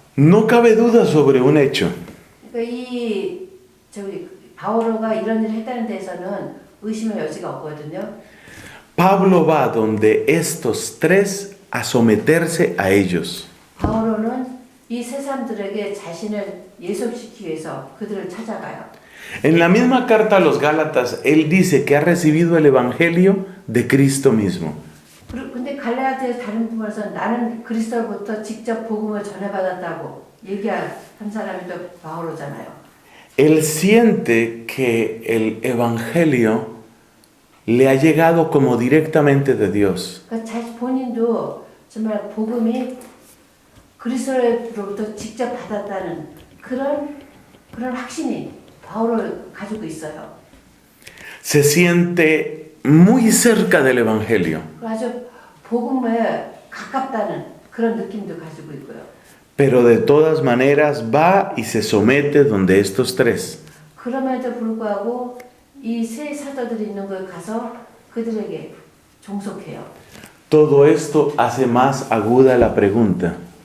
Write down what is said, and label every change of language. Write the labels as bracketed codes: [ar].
[es] No cabe duda sobre un hecho. [ko] 그러니까 바오로가 이런 일을 했다는 데서는 의심의 여지가 없거든요. [es] Pablo va donde estos tres a someterse a ellos. [ko] 바오로는 이 세 사람들에게 자신을 예속시키기 위해서 그들을 찾아가요. [es] En la misma carta a los Gálatas, él dice que ha recibido el evangelio de Cristo mismo. [ko] 근데 갈라디아서 다른 부분에서 나는 그리스도로부터 직접 복음을 전해받았다고 얘기한 사람이 또 바오로잖아요. [es] Él siente que el evangelio le ha llegado como directamente de Dios. [ko] 자신 본인도 정말 복음이 그리스도로부터 직접 받았다는 그런 확신이 바울을 가지고 있어요. [es] Se siente muy cerca del evangelio. [ko] 아주 복음에 가깝다는 그런 느낌도 가지고 있고요. [es] Pero de todas maneras va y se somete donde estos tres. [ko] 그럼에도 불구하고 이 세 사도들이 있는 곳에 가서 그들에게 종속해요. [es] Todo esto hace más aguda la pregunta.